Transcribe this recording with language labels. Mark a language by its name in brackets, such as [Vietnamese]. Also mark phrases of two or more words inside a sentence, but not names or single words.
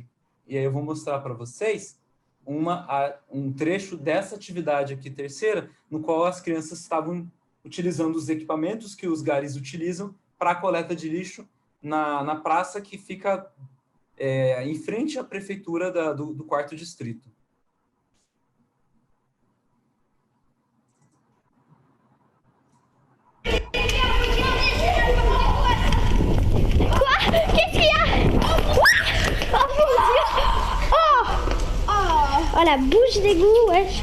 [Portuguese] E aí eu vou mostrar para vocês um trecho dessa atividade aqui, terceira, no qual as crianças estavam utilizando os equipamentos que os garis utilizam para a coleta de lixo na praça que fica em frente à prefeitura do 4º distrito. [French] Qu'est-ce qu'il y a? Oh mon Dieu! Oh, la bouche d'égout, wesh.